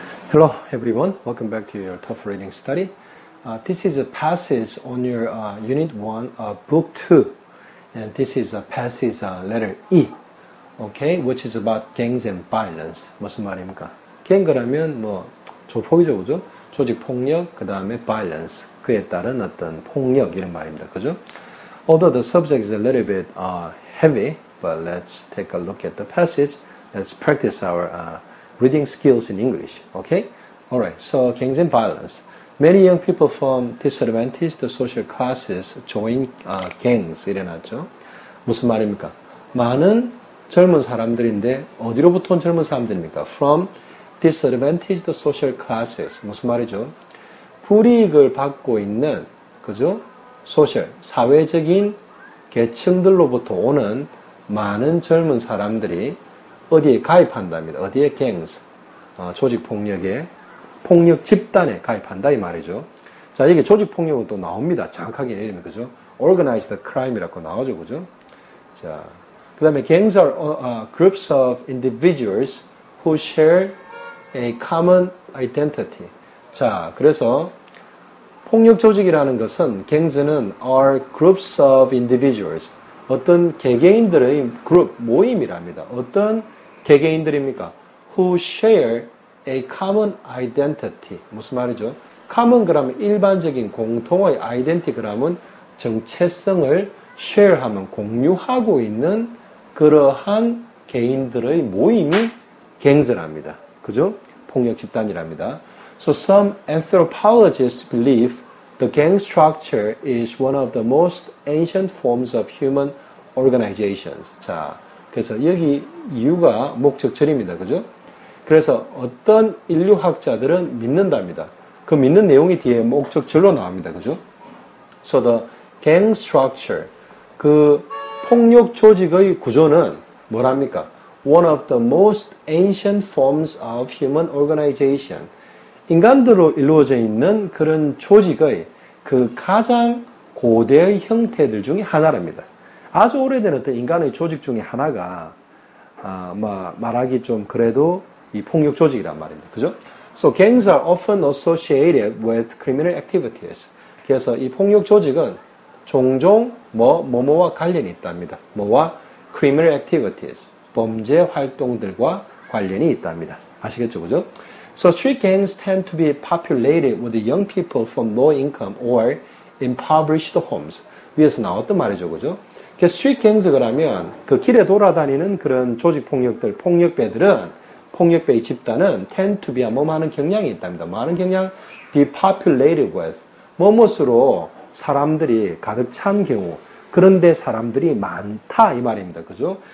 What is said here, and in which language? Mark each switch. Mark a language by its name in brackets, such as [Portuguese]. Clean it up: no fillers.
[English] Hello everyone, welcome back to your tough reading study. This is a passage on your Unit 1 Book 2, and this is a passage letter E, okay, which is about gangs and violence. [Korean] 무슨 말입니까? 갱그라면 뭐 조폭이죠, 그죠? 조직 폭력, 그 다음에 violence, 그에 따른 어떤 폭력 이런 말입니다, 그죠? [English] Although the subject is a little bit heavy, but let's take a look at the passage. Let's practice our reading skills in English, okay? Alright, so gangs and violence. Many young people from disadvantaged social classes join gangs, [Korean] 이래놨죠. 무슨 말입니까? 많은 젊은 사람들인데, 어디로부터 온 젊은 사람들입니까? [English] From disadvantaged social classes. [Korean] 무슨 말이죠? 불이익을 받고 있는, 그죠? social, 사회적인 계층들로부터 오는 많은 젊은 사람들이 어디에 가입한답니다. 어디에 gangs, 조직 폭력에, 폭력 집단에 가입한다 이 말이죠. 자, 이게 조직 폭력은 또 나옵니다. 정확하게 이름이 그죠? [English] Organized crime이라고 [Korean] 나오죠, 그죠? 자, 그 다음에 [English] gangs are groups of individuals who share a common identity. [Korean] 자, 그래서 폭력 조직이라는 것은 gangs는 [English] are groups of individuals. [Korean] 어떤 개개인들의 그룹, 모임이랍니다. 어떤 개개인들입니까? [English] Who share a common identity. [Korean] 무슨 말이죠? common 그러면 일반적인 공통의 identity 그러면 정체성을 share하면 공유하고 있는 그러한 개인들의 모임이 gangs랍니다. 그죠? 폭력 집단이랍니다. [English] So some anthropologists believe the gang structure is one of the most ancient forms of human organizations. [Korean] 자, 그래서 여기 이유가 목적절입니다. 그죠? 그래서 어떤 인류학자들은 믿는답니다. 그 믿는 내용이 뒤에 목적절로 나옵니다. 그죠? [English] So the gang structure, [Korean] 그 폭력 조직의 구조는 뭐랍니까? [English] One of the most ancient forms of human organization. [Korean] 인간들로 이루어져 있는 그런 조직의 그 가장 고대의 형태들 중에 하나랍니다. 아주 오래된 어떤 인간의 조직 중에 하나가 말하기 좀 그래도 이 폭력 조직이란 말입니다. 그죠? [English] So gangs are often associated with criminal activities. [Korean] 그래서 이 폭력 조직은 종종 뭐와 관련이 있답니다. [English] 뭐와? criminal activities. [Korean] 범죄 활동들과 관련이 있답니다. 아시겠죠? 그죠? [English] So street gangs tend to be populated with young people from low income or impoverished homes. [Korean] 위에서 나왔던 말이죠. 그죠? 스트리트 갱스 그러면 그 길에 돌아다니는 그런 조직 폭력들, 폭력배의 집단은 [English] tend to be [Korean] 뭐하는 경향이 있답니다. 많은 경향, [English] be populated with [Korean] 무엇으로 사람들이 가득 찬 경우, 그런데 사람들이 많다 이 말입니다. 그죠?